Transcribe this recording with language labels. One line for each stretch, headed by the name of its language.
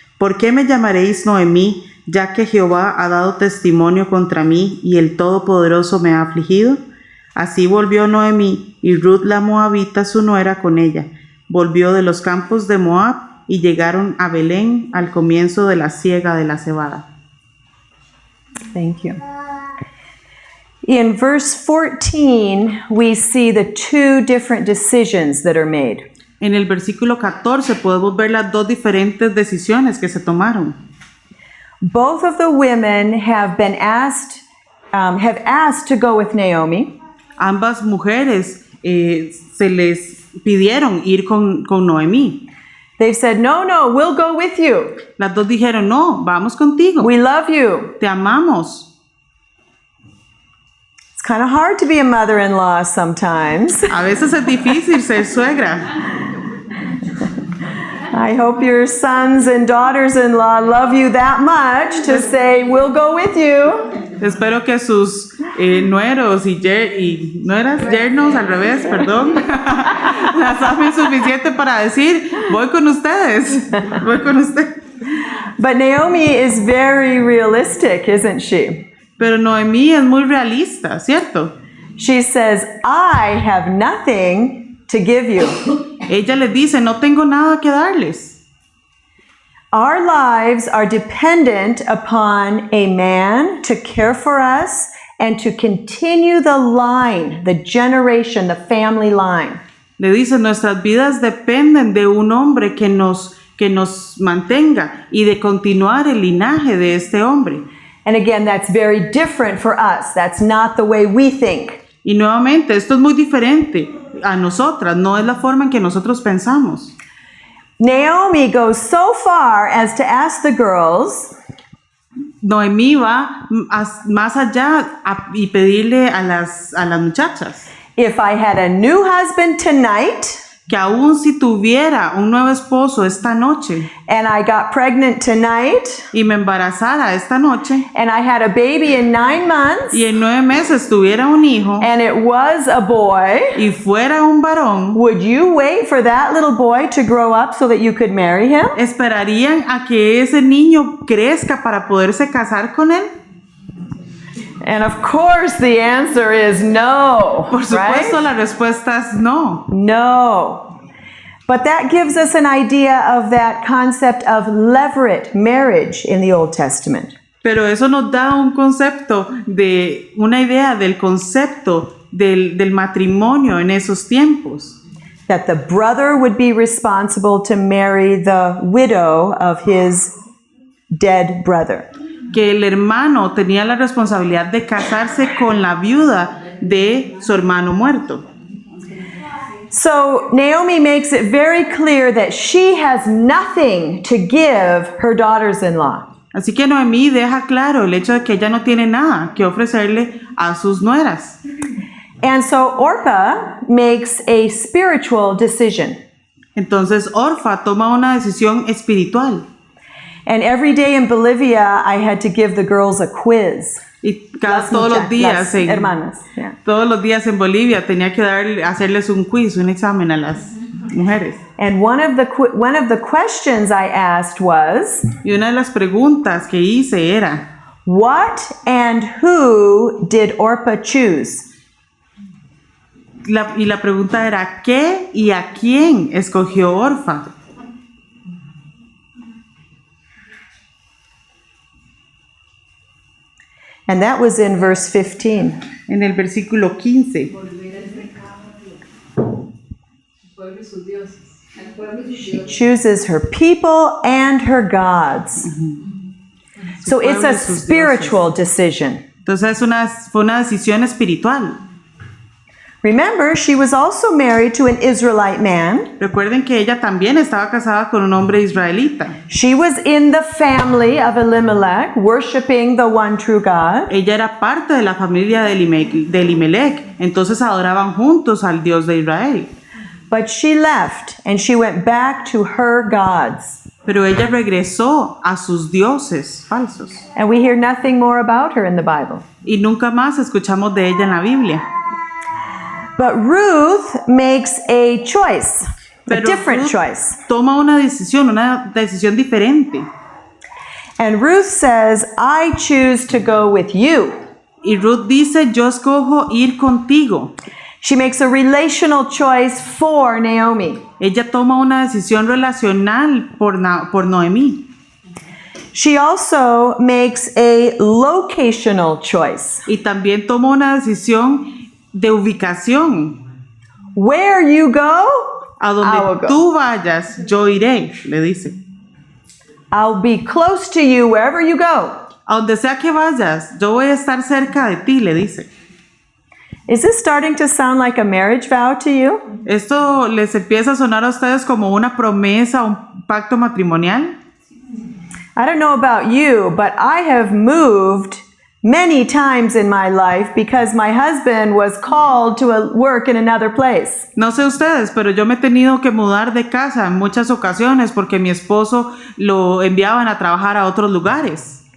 Spanish: ¿Por qué me llamaréis Noemí, ya que Jehová ha dado testimonio contra mí y el Todopoderoso me ha afligido? Así volvió Noemí, y Ruth la moabita su nuera con ella. Volvió de los campos de Moab, y llegaron a Belén al comienzo de la siega de la cebada.
English: Thank you. In verse 14, we see the two different decisions that are made.
Spanish: En el versículo 14 podemos ver las dos diferentes decisiones que se tomaron.
English: Both of the women have asked to go with Naomi.
Spanish: Ambas mujeres se les pidieron ir con Noemí.
English: They've said, no, we'll go with you.
Spanish: Las dos dijeron, no, vamos contigo.
English: We love you.
Spanish: Te amamos.
English: It's kind of hard to be a mother-in-law sometimes.
Spanish: A veces es difícil ser suegra.
English: I hope your sons and daughters-in-law love you that much to say, we'll go with you.
Spanish: Espero que sus nueros y nueras, yernos, al revés, perdón, las amen suficiente para decir, voy con ustedes, voy con usted.
English: But Naomi is very realistic, isn't she?
Spanish: Pero Noemí es muy realista, ¿cierto?
English: She says, I have nothing to give you.
Spanish: Ella les dice, no tengo nada que darles.
English: Our lives are dependent upon a man to care for us and to continue the line, the generation, the family line.
Spanish: Le dice, nuestras vidas dependen de un hombre que nos mantenga y de continuar el linaje de este hombre.
English: And again, that's very different for us. That's not the way we think.
Spanish: Y nuevamente, esto es muy diferente a nosotras, no es la forma en que nosotros pensamos.
English: Naomi goes so far as to ask the girls,
Spanish: Noemí va más allá y pedirle a las muchachas
English: if I had a new husband tonight,
Spanish: que aún si tuviera un nuevo esposo esta noche
English: and I got pregnant tonight,
Spanish: y me embarazara esta noche
English: and I had a baby in 9 months,
Spanish: y en 9 meses tuviera un hijo
English: and it was a boy,
Spanish: y fuera un varón,
English: would you wait for that little boy to grow up so that you could marry him?
Spanish: ¿esperarían a que ese niño crezca para poderse casar con él?
English: And of course the answer is no,
Spanish: Por supuesto,
English: right?
Spanish: la respuesta es no.
English: No. But that gives us an idea of that concept of levirate marriage in the Old Testament.
Spanish: Pero eso nos da un concepto una idea del concepto del matrimonio en esos tiempos.
English: That the brother would be responsible to marry the widow of his dead brother.
Spanish: que el hermano tenía la responsabilidad de casarse con la viuda de su hermano muerto.
English: So Naomi makes it very clear that she has nothing to give her daughters-in-law.
Spanish: Así que Noemí deja claro el hecho de que ella no tiene nada que ofrecerle a sus nueras.
English: And so Orpah makes a spiritual decision.
Spanish: Entonces Orfa toma una decisión espiritual.
English: And every day in Bolivia, I had to give the girls a quiz.
Spanish: Y todos los días en Bolivia tenía que hacerles un quiz, un examen a las mujeres.
English: And one of the questions I asked was,
Spanish: Y una de las preguntas que hice era,
English: what and who did Orpah choose?
Spanish: y la pregunta era, ¿qué y a quién escogió Orfa?
English: And that was in verse 15.
Spanish: En el versículo 15.
English: She chooses her people and her gods. So it's a spiritual decision.
Spanish: Entonces fue una decisión espiritual.
English: Remember, she was also married to an Israelite man.
Spanish: Recuerden que ella también estaba casada con un hombre israelita.
English: She was in the family of Elimelech, worshiping the one true God.
Spanish: Ella era parte de la familia de Elimelech, entonces adoraban juntos al Dios de Israel.
English: But she left and she went back to her gods.
Spanish: Pero ella regresó a sus dioses falsos.
English: And we hear nothing more about her in the Bible.
Spanish: Y nunca más escuchamos de ella en la Biblia.
English: But Ruth makes a choice, a different
Spanish: Ruth
English: choice.
Spanish: Toma una decisión diferente.
English: And Ruth says, I choose to go with you.
Spanish: Y Ruth dice, yo escojo ir contigo.
English: She makes a relational choice for Naomi.
Spanish: Ella toma una decisión relacional por Noemí.
English: She also makes a locational choice.
Spanish: Y también toma una decisión de ubicación.
English: Where you go,
Spanish: A
English: I will
Spanish: donde tú vayas, yo iré, le dice.
English: I'll be close to you wherever you go.
Spanish: A donde sea que vayas, yo voy a estar cerca de ti, le dice.
English: Is this starting to sound like a marriage vow to you?
Spanish: ¿Esto les empieza a sonar a ustedes como una promesa, un pacto matrimonial?
English: I don't know about you, but I have moved many times in my life because my husband was called to work in another place.
Spanish: No sé ustedes, pero yo me he tenido que mudar de casa en muchas ocasiones porque mi esposo lo enviaban a trabajar a otros lugares.